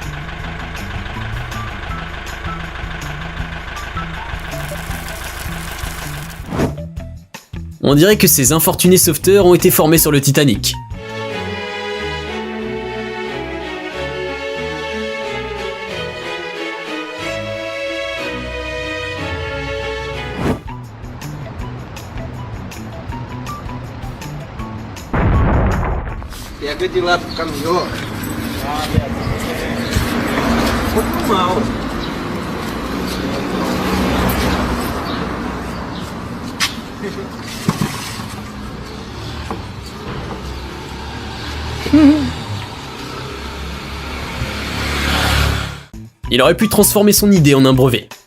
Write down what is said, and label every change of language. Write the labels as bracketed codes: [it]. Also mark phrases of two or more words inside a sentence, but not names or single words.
[fr] On dirait que ces infortunés sauveteurs ont été formés sur le Titanic. [pt] Pega de lá pro caminhão. Muito mal. [fr] Il aurait pu transformer son idée en un brevet.